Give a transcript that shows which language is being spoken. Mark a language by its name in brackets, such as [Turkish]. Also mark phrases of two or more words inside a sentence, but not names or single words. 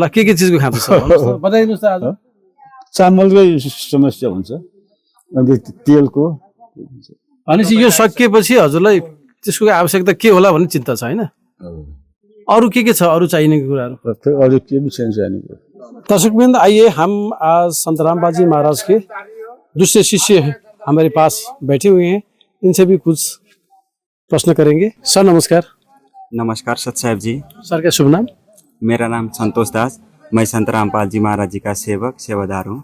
[Nepali] के चिजको खाँचो छ बताइदिनुहोस् त। आज चामलकै समस्या हुन्छ अनि तेलको। भनेपछि यो सकिएपछि हजुरलाई त्यसको आवश्यकता के होला भन्ने चिन्ता छ होइन? अरू के छ अरू चाहिने कुराहरू? अरू के भी छैन चाहिने। [Hindi] दर्शकवृंद आइए हम आज संत रामपाल जी महाराज के दूसरे शिष्य हमारे पास बैठे हुए हैं, इनसे भी कुछ प्रश्न करेंगे। सर नमस्कार। नमस्कार सत साहेब जी। सर का शुभ नाम? मेरा नाम संतोष दास, मैं संत रामपाल जी महाराज जी का सेवादार हूँ।